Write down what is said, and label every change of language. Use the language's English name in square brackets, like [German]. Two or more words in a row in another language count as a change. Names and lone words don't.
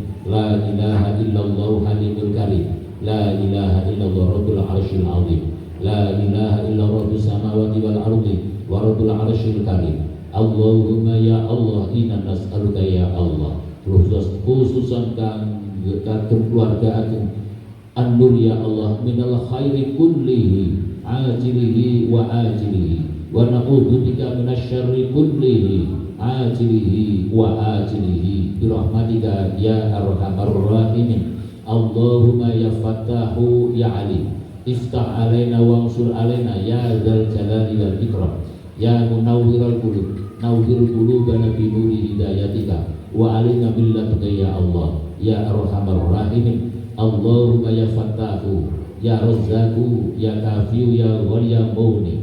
[Arabic] لا إله إلا الله الحليم الكريم. لا إله إلا الله رب العرش العظيم. لا إله إلا الله رب السماوات والأرض ورب العرش الكريم. اللهم يا الله إنا نسألك يا الله. خصوصا [Javanese] kagem keluarga agung [Arabic] An-Nur يا الله من الخير كله عاجله وآجله ونعوذ بك من الشر كله عاجله وآجله برحمتك يا أرحم الراحمين. اللهم يا فتاح يا علي، افتح علينا وانصر علينا يا ذا الجلال والإكرام، يا منور القلوب نور قلوبنا بنور هدايتك وعلينا بلتك يا الله يا أرحم الراحمين. اللهم يا فتاح يا رزاق يا كافي يا غني مغني.